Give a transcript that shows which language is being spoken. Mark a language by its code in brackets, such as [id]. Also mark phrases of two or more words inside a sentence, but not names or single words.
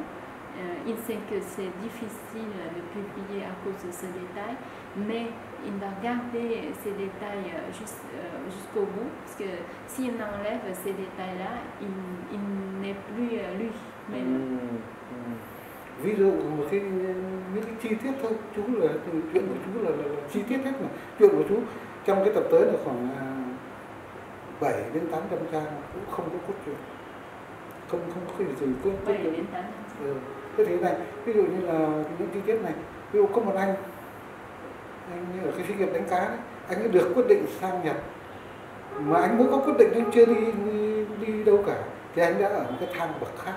[fr] Il sait que c'est difficile de publier à cause de ces détails, mais il va garder ces détails jusqu'au bout, parce que s'il enlève ces détails-là, il n'est plus lui-même. [vi] Ví dụ một những cái chi tiết thôi, chú là chuyện của chú là chi tiết hết mà. Chuyện của chú trong cái tập tới là khoảng 7 đến 800 trang, cũng không có cốt truyện, không có gì cốt truyện. Thế thế này, ví dụ như là những chi tiết này, ví dụ có một anh ở cái xí nghiệp đánh cá đấy, anh ấy được quyết định sang Nhật, mà anh mới có quyết định, anh chưa đi đâu cả, thì anh đã ở một cái thang bậc khác.